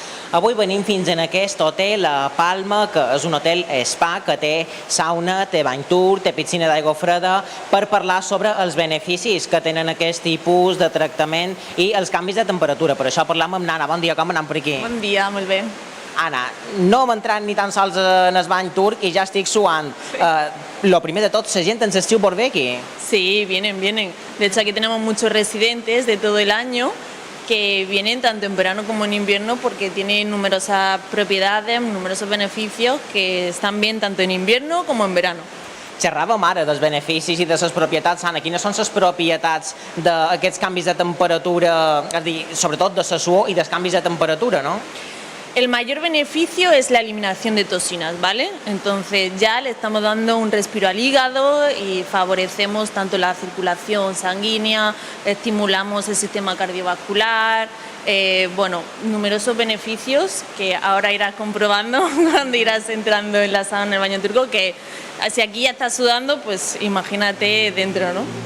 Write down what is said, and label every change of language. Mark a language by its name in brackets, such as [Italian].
[Catalan] Avui venim fins en aquest hotel a Palma, que és un hotel spa, que té sauna, té bany turc, té piscina d'aigua freda, per parlar sobre els beneficis que tenen aquest tipus de tractament i els canvis de temperatura. Per això parlam amb Nana. Bon dia, com anem per aquí? Bon dia, molt bé. Anna, no hem entrat ni tan sols en el bany turc i ja estic suant. Lo primer de tot, la gent en l'estiu vol bé aquí? [Spanish] Sí, vienen. De hecho, aquí tenemos muchos residentes de todo el año que vienen tanto en verano como en invierno porque tienen numerosas propiedades, numerosos beneficios que están bien tanto en invierno como en verano. [Catalan] Xerràvem ara dels beneficis i de les propietats. Anna, quines són les propietats d'aquests canvis de temperatura, és a dir, sobretot de la suor i dels canvis de temperatura, no? [Spanish] El mayor beneficio es la eliminación de toxinas, ¿vale? Entonces ya le estamos dando un respiro al hígado y favorecemos tanto la circulación sanguínea, estimulamos el sistema cardiovascular, numerosos beneficios que ahora irás comprobando cuando irás entrando en la sauna, en el baño turco, que si aquí ya estás sudando, pues imagínate dentro, ¿no?